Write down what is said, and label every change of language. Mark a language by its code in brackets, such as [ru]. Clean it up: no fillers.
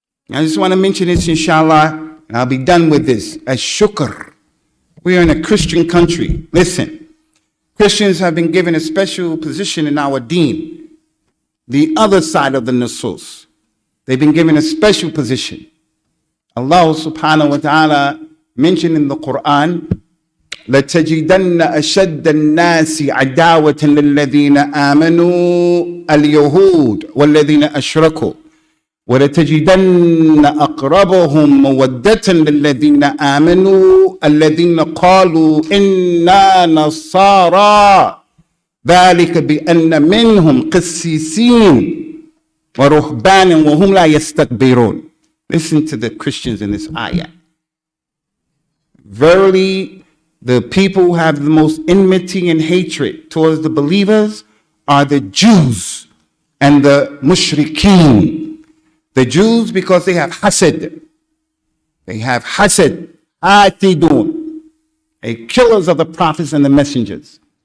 [en] I just want to mention this, inshallah, and I'll be done with this. As shukr. We are in a Christian country. Listen. Christians have been given a special position in our deen. The other side of the nusus. They've been given a special position. Allah subhanahu wa ta'ala mentioned in the Quran, [ar] لَتَجِدَنَّ أَشَدَّ النَّاسِ عَدَاوَةً لِلَّذِينَ آمَنُوا الْيَهُودَ وَالَّذِينَ أَشْرَكُوا وَلَتَجِدَنَّ أَقْرَبَهُمْ مَوَدَّةً لِلَّذِينَ آمَنُوا الَّذِينَ قَالُوا إِنَّا نَصَارَى ذَلِكَ بِأَنَّ مِنْهُمْ قِسِّيسِينَ وَرُهْبَانًا وَهُمْ لَا يَسْتَكْبِرُونَ. [en] Listen to the Christians in this ayah. Verily, the people who have the most enmity and hatred towards the believers are the Jews and the mushrikeen. The Jews, because they have hasad. They have hasad, atidun, killers of the prophets and the messengers.